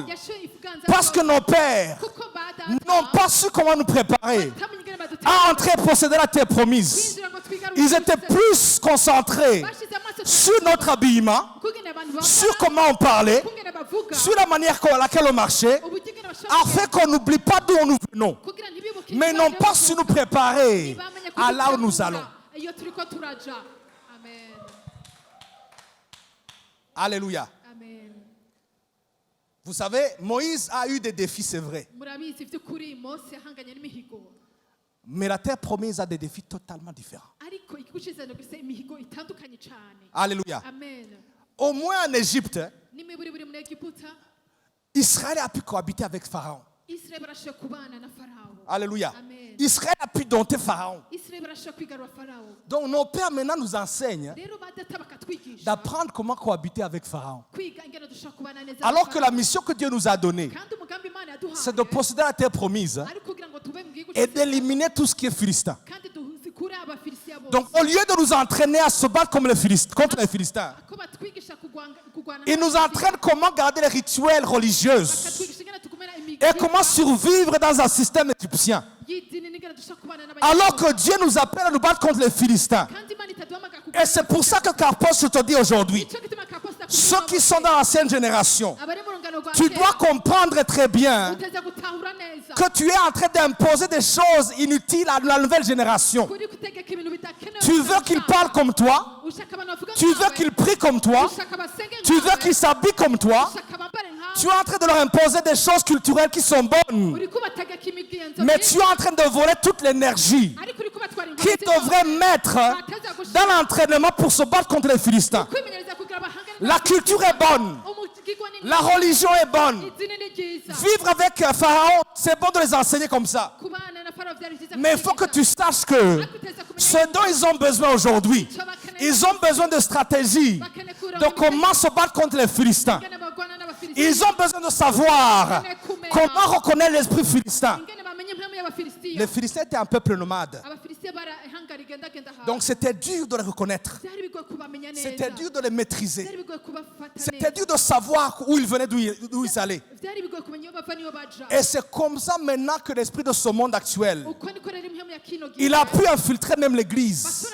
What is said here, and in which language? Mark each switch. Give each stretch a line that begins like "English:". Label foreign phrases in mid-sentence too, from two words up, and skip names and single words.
Rundi: yashoye ifuganza
French: Parce que nos pères
Rundi: kuko
French: n'ont pas su comment nous préparer
Rundi: batamenye ingene
French: à entrer et posséder la terre promise.
Rundi: kwinjira ngo twigarure
French: Ils étaient plus concentrés
Rundi: bashize amaso
French: sur notre habillement,
Rundi: kugene abantu bambara,
French: sur comment on parlait,
Rundi: kugene bavuga
French: sur la manière à laquelle on marchait,
Rundi: uburyo ingene bashobora
French: afin qu'on n'oublie pas d'où nous venons.
Rundi: kugira ntibibuke
French: Mais
Rundi: ibyo
French: non pas
Rundi: bavuga.
French: su nous préparer
Rundi: Ntibamenye
French: à là où nous
Rundi: kudutegura
French: allons.
Rundi: iyo turiko turaja.
French: Amen. Alléluia. Amen. Vous savez, Moïse a eu des défis, c'est vrai.
Rundi: murabizi by'ukuri mose yahanganye n'imihigo
French: Mais la terre promise a des défis totalement différents.
Rundi: ariko igihugu c'isezerano gifise imihigo itandukanye cane.
French: Alléluia. Amen. Au moins en Égypte,
Rundi: nimiburi buri muri egiputa
French: Israël a pu cohabiter avec Pharaon.
Rundi: israeli barashoboye kubana na farawo.
French: Alléluia. Amen. Israël a pu dompter Pharaon.
Rundi: israeli barashoboye kwigarura farawo.
French: Donc nos pères maintenant nous enseignent
Rundi: rero badata bakatwigisha
French: d'apprendre comment cohabiter avec Pharaon.
Rundi: kwiga ingene dushobora kubana neza
French: Alors
Rundi: na
French: que la
Rundi: Farawo.
French: mission que Dieu nous a donnée,
Rundi: kandi umugambi imana yaduhaye
French: c'est de posséder la terre promise
Rundi: ari kugira ngo tube mu gihugu
French: et
Rundi: c'isezerano,
French: d'éliminer tout ce qui est philistin.
Rundi: kandi dukure abafilisitiya bose.
French: Donc au lieu de nous entraîner à se battre comme contre les Philistins,
Rundi: ko batwigisha kugwana
French: ils nous entraînent comment garder les rituels religieux
Rundi: bakatwigisha ingene tugumana
French: et comment survivre dans un système égyptien.
Rundi: y'idini n'ingene dushobora kubana
French: Alors
Rundi: n'abanyagihugu.
French: que Dieu nous appelle à nous battre contre les Philistins.
Rundi: kandi imana itaduhamagara
French: Et c'est pour ça que Carpos, je te dis aujourd'hui,
Rundi: nicyo gituma kaposta
French: ceux qui sont dans l'ancienne génération,
Rundi: abari mu rungano rwa
French: tu
Rundi: kera,
French: dois comprendre très bien
Rundi: uteza gutahura neza
French: que tu es en train d'imposer des choses inutiles à la nouvelle génération.
Rundi: kuri gutegeka ibintu bidakenewe.
French: Tu veux qu'ils parlent comme toi,
Rundi: ushaka abantu bavuga
French: tu veux
Rundi: nkawe,
French: qu'ils prient comme toi,
Rundi: ushaka basenge
French: tu veux
Rundi: nkawe,
French: qu'ils s'habillent comme toi.
Rundi: ushaka bambare nkawe,
French: Tu es en train de leur imposer des choses culturelles qui sont bonnes,
Rundi: uri kubategeka imigenzo
French: mais
Rundi: myiza,
French: tu es en train de voler toute l'énergie
Rundi: ariko uri kubatwara
French: qu'ils
Rundi: ingorane zabo,
French: devraient mettre dans l'entraînement pour se battre contre les Philistins.
Rundi: kwimenyereza kugira bahangane
French: La culture est bonne,
Rundi: umugigwa ni
French: la religion est bonne.
Rundi: idini ni ryiza.
French: Vivre avec Pharaon, c'est bon de les enseigner comme ça.
Rundi: kubana na farawo byari byiza
French: Mais il faut que tu
Rundi: kubigisha.
French: saches que
Rundi: Ariko uteza kumenya
French: ce dont ils ont besoin aujourd'hui,
Rundi: icyo bakeneye,
French: ils ont besoin de stratégie,
Rundi: bakeneye kura
French: de
Rundi: mu
French: comment se battre contre les Philistins.
Rundi: ingene barwana n'abafilisitiya,
French: Ils ont besoin de savoir comment reconnaître l'esprit philistin.
Rundi: ingene bamenye impamvu y'abafilisitiya.
French: Les Philistins étaient un peuple nomade.
Rundi: abafilisitiya
French: Donc c'était dur de les reconnaître. C'était dur de les maîtriser. C'était dur de savoir où ils venaient, d'où ils allaient. Et c'est comme ça maintenant que l'esprit de ce monde actuel, il a pu infiltrer même l'église.